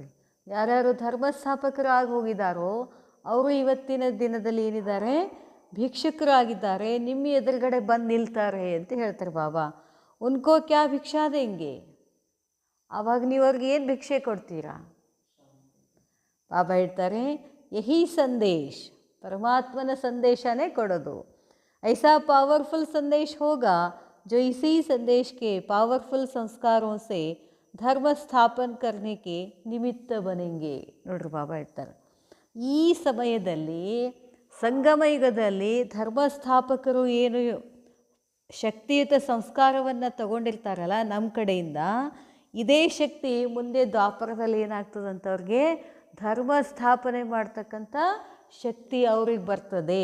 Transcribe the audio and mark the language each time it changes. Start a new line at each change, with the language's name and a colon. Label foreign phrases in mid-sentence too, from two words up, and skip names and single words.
Kannada: ನೋಡ್ರಿ, ಯಾರ್ಯಾರು ಧರ್ಮ ಸ್ಥಾಪಕರು ಆಗಿ ಹೋಗಿದ್ದಾರೋ ಅವರು ಇವತ್ತಿನ ದಿನದಲ್ಲಿ ಏನಿದ್ದಾರೆ, ಭಿಕ್ಷುಕರಾಗಿದ್ದಾರೆ, ನಿಮ್ಮ ಎದುರುಗಡೆ ಬಂದು ನಿಲ್ತಾರೆ ಅಂತ ಹೇಳ್ತಾರೆ ಬಾಬಾ.
Hindi: उनको क्या भिक्षा देंगे,
Kannada: ಆವಾಗ ನೀವು ಅವ್ರಿಗೆ ಏನು ಭಿಕ್ಷೆ ಕೊಡ್ತೀರಾ? ಬಾಬಾ ಹೇಳ್ತಾರೆ,
Hindi: यही संदेश,
Kannada: ಪರಮಾತ್ಮನ ಸಂದೇಶನೇ ಕೊಡೋದು.
Hindi: ऐसा पावरफुल संदेश होगा जो इसी संदेश के पावरफुल संस्कारों से धर्म स्थापन करने निमित्त बनेंगे.
Kannada: ನೋಡ್ರಿ ಬಾಬಾ ಹೇಳ್ತಾರೆ, ಈ ಸಮಯದಲ್ಲಿ ಸಂಗಮ ಯುಗದಲ್ಲಿ ಧರ್ಮಸ್ಥಾಪಕರು ಏನು ಶಕ್ತಿಯುತ ಸಂಸ್ಕಾರವನ್ನು ತಗೊಂಡಿರ್ತಾರಲ್ಲ ನಮ್ಮ ಕಡೆಯಿಂದ, ಇದೇ ಶಕ್ತಿ ಮುಂದೆ ದ್ವಾಪರದಲ್ಲಿ ಏನಾಗ್ತದಂಥವ್ರಿಗೆ ಧರ್ಮ ಸ್ಥಾಪನೆ ಮಾಡ್ತಕ್ಕಂಥ ಶಕ್ತಿ ಅವ್ರಿಗೆ ಬರ್ತದೆ.